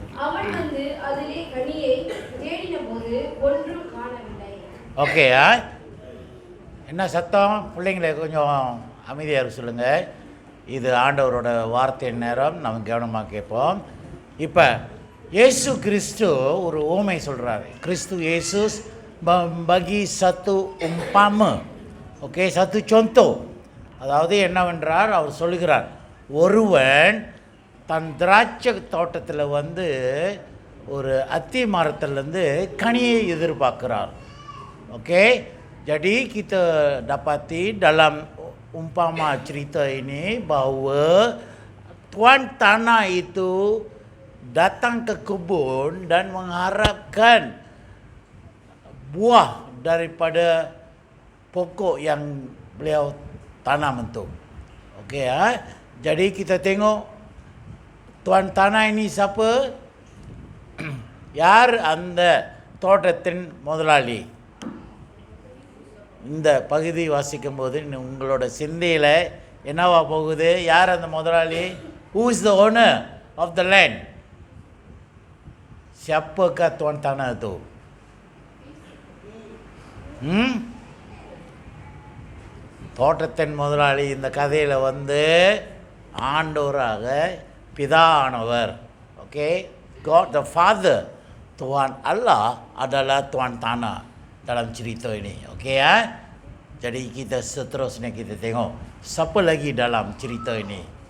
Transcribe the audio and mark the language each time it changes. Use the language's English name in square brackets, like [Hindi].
[Tamil] அவன் வந்து அதிலே கனியை தேடின போது ஒன்றும் காணவில்லை. ஓகே, என்ன சத்தம்? பிள்ளைங்களை கொஞ்சம் அமைதியாக இருக்க சொல்லுங்கள். இது ஆண்டவரோட வார்த்தையின் நேரம், நம்ம கவனமாக கேட்போம். இப்போ இயேசு கிறிஸ்து ஒரு ஓமை சொல்கிறார். [Malay] கிறிஸ்து இயேசு bagi satu umpama, ஓகே, satu contoh. [Tamil] அதாவது என்னவென்றால் அவர் சொல்லுகிறார், ஒருவன் தன் திராட்சை தோட்டத்தில் வந்து ஒரு அத்தி மரத்துலேருந்து கனியை எதிர்பார்க்கிறார். [Malay] Oke, jadi kita dapati dalam umpama cerita ini bahwa tuan tanah itu datang ke kebun dan mengharapkan buah daripada pokok yang beliau tanam itu. Okey, jadi kita tengok tuan tanah ini siapa? [Tamil] யார் அந்த தோட்டத்தின் முதலாளி? இந்த பகுதி வாசிக்கும்போது உங்களோட சிந்தையில் என்னவா போகுது? யார் அந்த முதலாளி? [English] Who is the owner of the land? [Malay] Siapakah tuan tanah itu? [Tamil] தோட்டத்தின் முதலாளி இந்த கதையில் வந்து ஆண்டவராக பிதானவர். [Malay] ஓகே, God the Father, Tuhan Allah adalah tuan tanah dalam cerita ini. Okey ya. Jadi kita seterusnya kita tengok siapa lagi dalam cerita ini.